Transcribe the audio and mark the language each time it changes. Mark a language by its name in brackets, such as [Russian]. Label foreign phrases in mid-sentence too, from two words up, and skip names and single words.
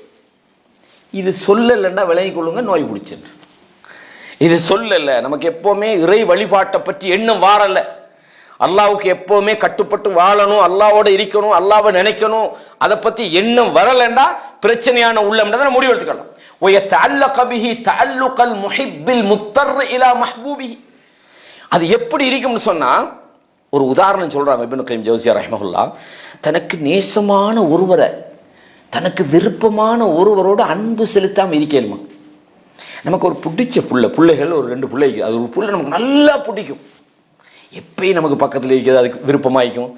[Tamil] இது சொல்லலைன்னா விளங்கிக் கொள்ளுங்க, நோய் பிடிச்சிட்டு. இது சொல்லல, நமக்கு எப்பவுமே இறை வழிபாட்டை பற்றி எண்ணம் வாரல, அல்லாஹ்வுக்கு எப்பவுமே கட்டுப்பட்டு வாழணும், அல்லாஹ்வோட இருக்கணும், அல்லாஹ்வை நினைக்கணும், அதை பத்தி எண்ணம் வரலண்டா பிரச்சனையான உள்ளம்ன்றதை முடிவு எடுத்துக்கலாம். [Arabic] وَيَتَعَلَّقَ بِهِ تَعَلُّقَ الْمُحِبِّ الْمُضْطَرِّ إِلَى مَحْبُوبِهِ. [Tamil] அது எப்படி இருக்கும்னு சொன்னா ஒரு உதாரணம் சொல்றாங்க இப்னு கய்யிம் ஜௌஸியா ரஹ்மஹுல்லாஹ். தனக்கு நேசமான ஒருவரை, தனக்கு விருப்பமான ஒருவரோட அன்பு செலுத்தாம இருக்கேனுமா? நமக்கு ஒரு பிடிச்ச பிள்ளைகள் ஒரு 2 பிள்ளைக்கு, அது ஒரு பிள்ளை நமக்கு நல்லா பிடிக்கும், எப்பயும் நமக்கு பக்கத்தில் இருக்கிறது அதுக்கு விருப்பமாயிக்கும்.